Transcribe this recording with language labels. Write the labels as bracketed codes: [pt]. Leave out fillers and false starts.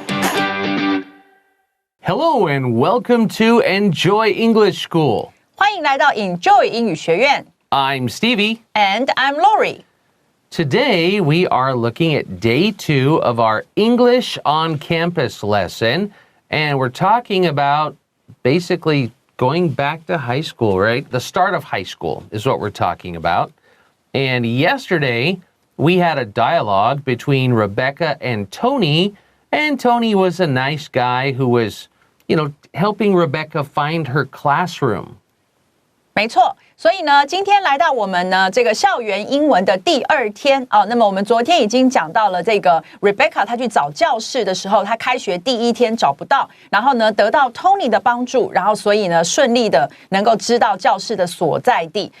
[en] Hello and welcome to Enjoy English School. [zh] 欢迎来到 Enjoy 英语学院。 [en] I'm Stevie. And I'm Laurie. Today we are looking at day 2 of our English on Campus lesson. And we're talking about basically going back to high school, right? The start of high school is what we're talking about. And yesterday we had a dialogue between Rebecca and Tony. And Tony was a nice guy who was, helping Rebecca find her classroom. [zh] 没错，所以呢，今天来到我们呢这个校园英文的第2天哦。那么我们昨天已经讲到了这个 Rebecca 她去找教室的时候，她开学第1天找不到，然后呢得到 Tony 的帮助，然后所以呢顺利的能够知道教室的所在地。